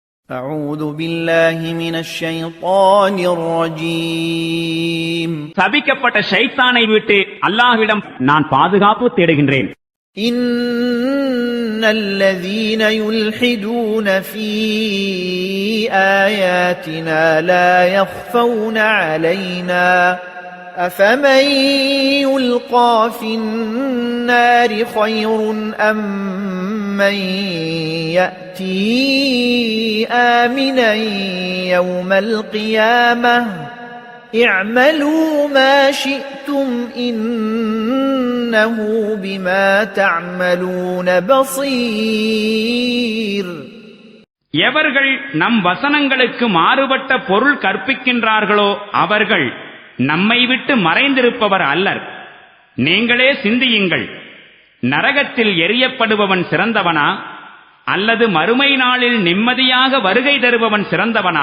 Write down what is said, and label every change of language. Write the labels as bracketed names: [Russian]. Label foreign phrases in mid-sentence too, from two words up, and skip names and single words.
[Arabic] أعوذ بالله من الشيطان الرجيم [Tamil] சபிக்கப்பட்ட ஷைத்தானை விட்டு அல்லாஹ்விடம் நான் பாதுகாப்பு தேடுகின்றேன். [Arabic] إن الذين يلحدون في آياتنا لا يخفون علينا أفمن يلقى في النار خير أم من يأتي آمنا يوم القيامة اعملوا ما شئتم إنه بما تعملون بصير. [Tamil] எவர்கள் நம் வசனங்களுக்கு மாறுபட்ட பொருள் கற்பிக்கின்றார்களோ அவர்கள் நம்மை விட்டு மறைந்திருப்பவர் அல்லர். நீங்களே சிந்தியுங்கள். நரகத்தில் எரியப்படுபவன் சிறந்தவனா அல்லது மறுமை நாளில் நிம்மதியாக வருகை தருபவன் சிறந்தவனா?